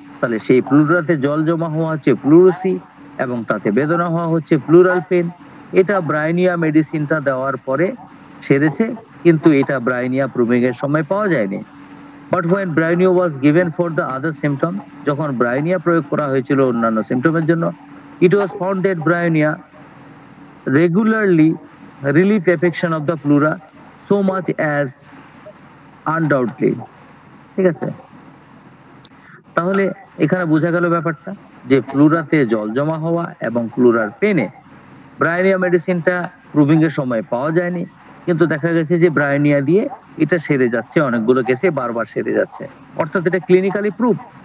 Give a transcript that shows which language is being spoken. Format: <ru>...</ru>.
<bn>তাহলে সেই প্লুরাতে জল জমা হওয়া হচ্ছে প্লুরসি, এবং তাতে বেদনা হওয়া হচ্ছে প্লুরাল পেন। এটা ব্রায়োনিয়া মেডিসিনটা দেওয়ার পরে সেরেছে, কিন্তু এটা ব্রায়োনিয়া প্রুভিং এর সময় পাওয়া যায়নি।</bn> <en>but when bryonia was given for the other symptom,</en> <bn>যখন ব্রায়োনিয়া প্রয়োগ করা হয়েছিল অন্যান্য সিমটমের জন্য,</bn> <en>it was found that bryonia regularly relieved affection of the pleura so much as undoubtedly।</en> <bn>ঠিক আছে, তাহলে এখানে বোঝা গেল ব্যাপারটা যে প্লুরাতে জল জমা হওয়া এবং প্লুরার পেনে ব্রায়োনিয়া মেডিসিনটা প্রুভিং এর সময় পাওয়া যায়নি, কিন্তু দেখা গেছে যে ব্রায়োনিয়া দিয়ে এটা সেরে যাচ্ছে, অনেকগুলো কেসে বারবার সেরে যাচ্ছে, অর্থাৎ এটা ক্লিনিক্যালি প্রুফ।</bn>